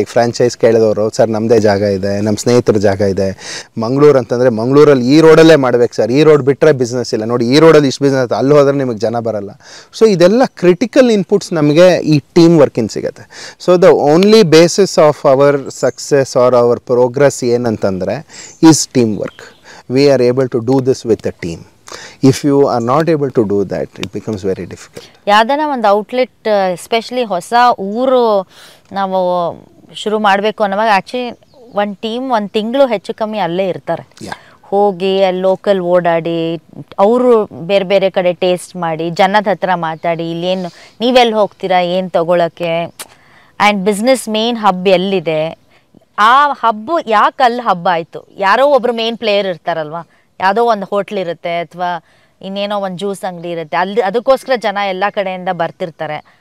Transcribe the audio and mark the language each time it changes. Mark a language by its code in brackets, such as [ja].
[kn] ಈಗ franchise ಕೇಳಿದವರು, sir ನಮ್ಮದೇ ಜಾಗ ಇದೆ, ನಮ್ಮ ಸ್ನೇಹಿತರ ಜಾಗ ಇದೆ, ಮಂಗಳೂರು ಅಂತಂದರೆ ಮಂಗಳೂರಲ್ಲಿ ಈ ರೋಡಲ್ಲೇ ಮಾಡ್ಬೇಕು ಸರ್, ಈ ರೋಡ್ ಬಿಟ್ಟರೆ ಬಿಸ್ನೆಸ್ ಇಲ್ಲ, ನೋಡಿ ಈ ರೋಡಲ್ಲಿ ಇಷ್ಟು ಬಿಸ್ನೆಸ್, ಅಲ್ಲಿ ಹೋದ್ರೆ ನಿಮಗೆ ಜನ ಬರಲ್ಲ. ಸೊ ಇದೆಲ್ಲ ಕ್ರಿಟಿಕಲ್ ಇನ್ಪುಟ್ಸ್ ನಮಗೆ ಈ ಟೀಮ್ ವರ್ಕಿಂದ ಸಿಗುತ್ತೆ. [en] So the only basis of our success or our progress ಏನಂತಂದರೆ is team work. We are able to do this with a team. If you are not able to do that, it becomes very difficult. [kn] ಯಾವ್ದಾನ ಒಂದು outlet, especially ಹೊಸ ಊರು ನಾವು ಶುರು ಮಾಡಬೇಕು ಅನ್ನೋವಾಗ actually ಒಂದು team ಒಂದು ತಿಂಗಳು ಹೆಚ್ಚು ಕಮ್ಮಿ ಅಲ್ಲೇ ಇರ್ತಾರೆ. ಹೋಗಿ ಅಲ್ಲಿ ಲೋಕಲ್ ಓಡಾಡಿ, ಅವರು ಬೇರೆ ಬೇರೆ ಕಡೆ ಟೇಸ್ಟ್ ಮಾಡಿ, ಜನದ ಹತ್ರ ಮಾತಾಡಿ, ಇಲ್ಲೇನು ನೀವೆಲ್ಲಿ ಹೋಗ್ತೀರಾ, ಏನು ತೊಗೊಳಕ್ಕೆ, [en] and business main hub [kn] ಎಲ್ಲಿದೆ, ಆ ಹಬ್ಬು ಯಾಕೆ ಅಲ್ಲಿ ಹಬ್ಬ ಆಯಿತು, ಯಾರೋ ಒಬ್ರು ಮೇನ್ ಪ್ಲೇಯರ್ ಇರ್ತಾರಲ್ವ, ಯಾವುದೋ ಒಂದು ಹೋಟ್ಲ್ ಇರುತ್ತೆ ಅಥವಾ ಇನ್ನೇನೋ ಒಂದು ಜ್ಯೂಸ್ ಅಂಗಡಿ ಇರುತ್ತೆ, ಅಲ್ಲಿ ಅದಕ್ಕೋಸ್ಕರ ಜನ ಎಲ್ಲ ಕಡೆಯಿಂದ ಬರ್ತಿರ್ತಾರೆ.